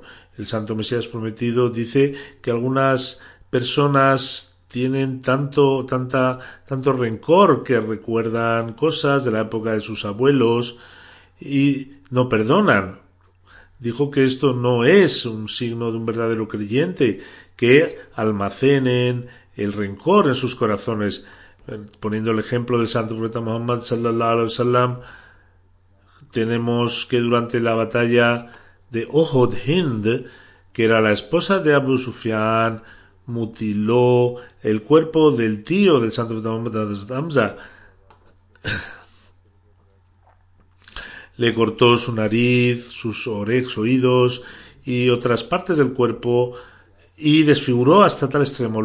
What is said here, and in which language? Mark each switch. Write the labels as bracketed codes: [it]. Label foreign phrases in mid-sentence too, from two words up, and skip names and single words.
[es] El Santo Mesías prometido dice que algunas personas tienen tanto rencor que recuerdan cosas de la época de sus abuelos y no perdonan. Dijo que esto no es un signo de un verdadero creyente, que almacenen el rencor en sus corazones. Poniendo el ejemplo del santo profeta Muhammad [ar] صلى الله عليه وسلم, [es] tenemos que durante la batalla de Uhud, Hind, que era la esposa de Abu Sufyan, mutiló el cuerpo del tío del santo profeta Muhammad, Hamza. Le cortó su nariz, sus oídos y otras partes del cuerpo y desfiguró hasta tal extremo.